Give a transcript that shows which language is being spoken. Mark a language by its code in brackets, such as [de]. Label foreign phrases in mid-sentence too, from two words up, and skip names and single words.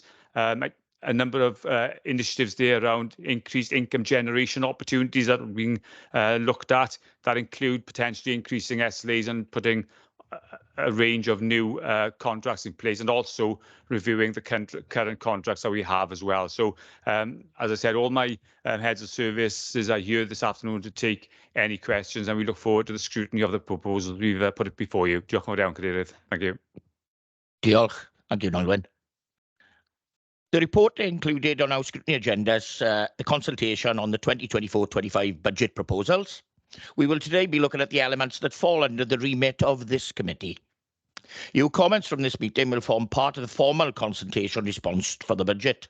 [en] A number of initiatives there around increased income generation opportunities that are being looked at that include potentially increasing SLAs and putting a range of new contracts in place, and also reviewing the current contracts that we have as well. So, as I said, all my heads of services are here this afternoon to take any questions, and we look forward to the scrutiny of the proposals we've put it before you. [cy] Diolch yn fawr iawn, Cadeirydd. [en] Thank you. Diolch. Thank you, Noelwen. The report included on our scrutiny agendas the consultation on the 2024-25 budget proposals. We will today be looking at the elements that fall under the remit of this committee. Your comments from this meeting will form part of the formal consultation response for the budget.